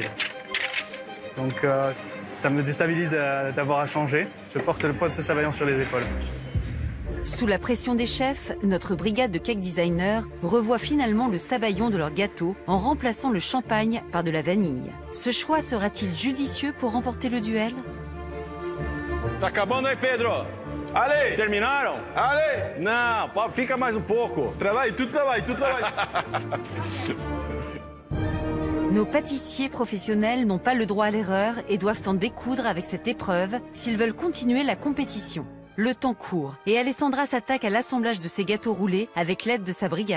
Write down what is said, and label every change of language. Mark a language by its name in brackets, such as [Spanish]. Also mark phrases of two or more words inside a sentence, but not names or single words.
[French] Donc ça me déstabilise d'avoir à changer. Je porte le poids de ce sabayon sur les épaules. Sous la pression des chefs, notre brigade de cake designers revoit finalement le sabayon de leur gâteau en remplaçant le champagne par de la vanille. Ce choix sera-t-il judicieux pour remporter le duel? [Portuguese] Tá acabando aí, Pedro. Allez, terminaram? Allez. Não, fica mais um pouco. [French] Travaille, tout travaille, tout travaille. Nos pâtissiers professionnels n'ont pas le droit à l'erreur et doivent en découdre avec cette épreuve s'ils veulent continuer la compétition. Le temps court et Alessandra s'attaque à l'assemblage de ses gâteaux roulés avec l'aide de sa brigade.